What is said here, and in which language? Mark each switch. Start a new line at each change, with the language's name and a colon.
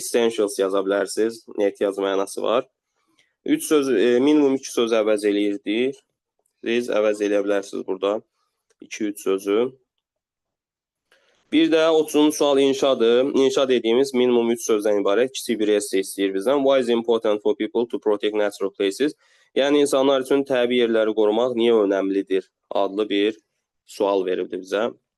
Azerbaijani: Essentials yaza bilərsiniz, ehtiyac mənası var. Minimum 2 söz əvəz eləyirdik. Siz əvəz eləyə bilərsiniz burada 2-3 sözü. Bir də 30-cu sual inşadır. İnşa dediyimiz minimum 3 sözdən ibarət kiçik bir esse istəyir bizdən.
English: Why is important for people to protect natural places?
Azerbaijani: Yəni insanlar üçün təbii yerləri qorumaq niyə önəmlidir? Adlı bir sual veribdir bizə.